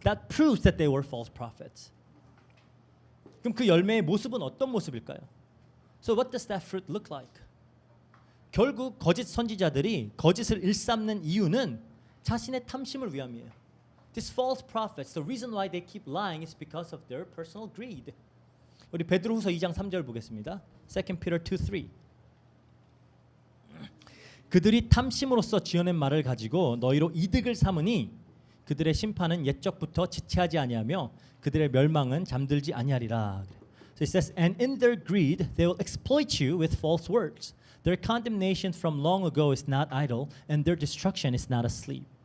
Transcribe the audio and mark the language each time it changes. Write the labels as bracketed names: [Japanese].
[English] That proves that they were false prophets. [Korean] 그럼 그 열매의 모습은 어떤 모습일까요? [English] So what does that fruit look like? [Korean] 결국 거짓 선지자들이 거짓을 일삼는 이유는 자신의 탐심을 위함이에요. [English] These false prophets, the reason why they keep lying is because of their personal greed. [Korean] 우리 베드로후서 2장 3절 보겠습니다. [English] 2 Peter 2:3. [Korean] 그들이 탐심으로써 지어낸 말을 가지고 너희로 이득을 삼으니 그들의 심판은 옛적부터 지체하지 아니하며 그들의 멸망은 잠들지 아니하리라. [English] So it says, and in their greed they will exploit you with false words. Their condemnation from long ago is not idle, and their destruction is not asleep.